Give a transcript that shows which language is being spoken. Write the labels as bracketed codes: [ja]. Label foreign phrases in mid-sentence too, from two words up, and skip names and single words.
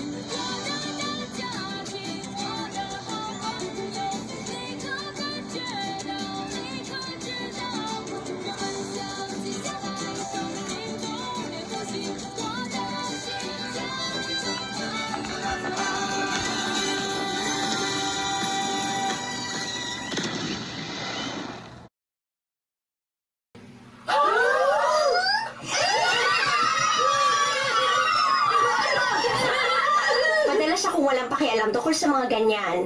[zh] 我的大家庭，我的好朋友，你可感觉到？你可知道？我们相亲相爱，生命不灭不息。我的心跳进都充满自豪。 [tl] Madalas akong walang pakialam tungkol sa mga ganyan.